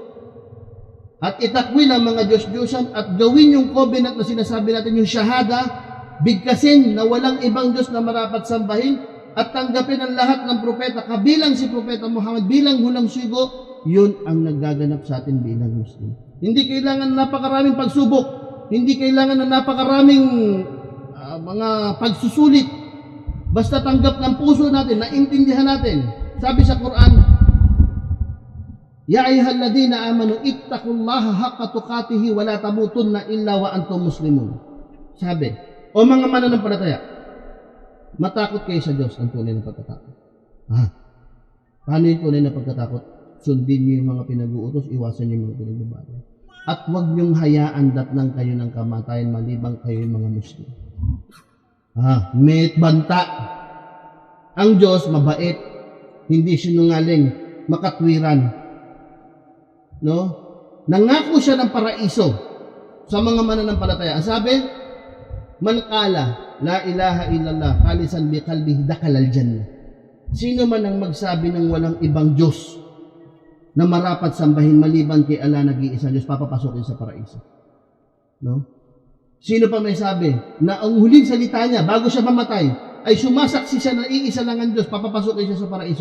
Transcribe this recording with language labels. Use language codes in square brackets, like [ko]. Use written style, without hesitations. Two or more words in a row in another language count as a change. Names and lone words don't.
[tl] At itakwil ang mga Diyos-Diyosan at gawin yung covenant na sinasabi natin, yung shahada, bigkasin na walang ibang Diyos na marapat sambahin at tanggapin ang lahat ng propeta, kabilang si Propeta Muhammad, bilang hulang sugo, yun ang nagaganap sa atin bilang Muslim. Hindi kailangan napakaraming pagsubok, hindi kailangan na napakaraming mga pagsusulit. Basta tanggap ng puso natin, naintindihan natin. Sabi sa Quran, [ar] يا أيها الذين آمنوا اتقوا الله حق تقاته ولا تموتن إلا وأنتم مسلمون. [tl] Sabi, o mga mananampalataya, matakot kayo sa Diyos ang tunay na pagkatakot. Paano yung tunay na pagkatakot? Sundin niyo yung mga pinag-uutos, iwasan niyo yung mga pinagbabago. At huwag niyong hayaan datnang kayo ng kamatayan malibang kayo yung mga Muslim. May banta. Ang Diyos, mabait. Hindi sinungaling, makatwiran. No? Nangako siya ng paraiso sa mga mananampalataya. Ang sabi, [ar] من قال لا إله إلا الله خالصا بقلبه دخل الجنة. [tl] Sino man ang magsabi ng walang ibang Diyos na marapat sambahin maliban kay Allah nag-iisang Diyos, papapasokin sa paraiso. No? Sino pa may sabi na ang huling salita niya bago siya mamatay ay sumasaksi siya na iisa lang ang Diyos, papapasokin siya sa paraiso.